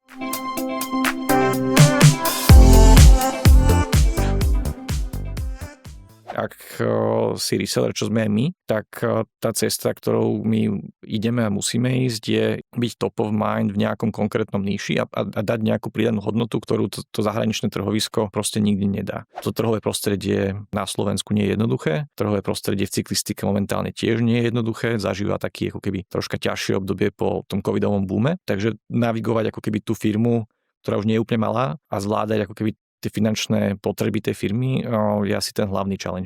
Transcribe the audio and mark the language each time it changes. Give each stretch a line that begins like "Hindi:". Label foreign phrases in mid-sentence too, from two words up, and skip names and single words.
Slovak: Ak si reseller, čo sme aj my, tak tá cesta, ktorou my ideme a musíme ísť, je byť
English: top of mind
Slovak: v nejakom konkrétnom níši a dať nejakú pridanú hodnotu, ktorú to zahraničné trhovisko proste nikdy nedá. To trhové prostredie na Slovensku nie je jednoduché. Trhové prostredie v cyklistike momentálne tiež nie je jednoduché. Zažíva taký ako keby troška ťažšie obdobie po tom covidovom boome. Takže navigovať ako keby tú firmu, ktorá už nie je úplne malá, a zvládať ako keby tie finančné potreby tej firmy je asi ten hlavný challenge.